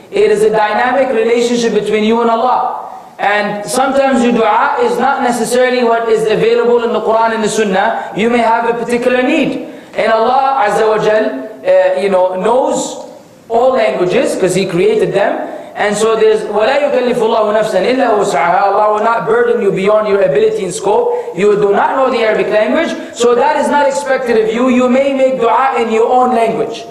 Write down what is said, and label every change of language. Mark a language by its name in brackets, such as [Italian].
[English] It is a dynamic relationship between you and Allah. And sometimes your dua is not necessarily what is available in the Quran and the Sunnah. You may have a particular need. And Allah Azza wa Jal, knows all languages because He created them. And so there's [Arabic] وَلَا يُكَلِّفُ اللَّهُ نَفْسًا إِلَّا وُسْعَهَا. [English] Allah will not burden you beyond your ability and scope. You do not know the Arabic language, so that is not expected of you. You may make dua in your own language.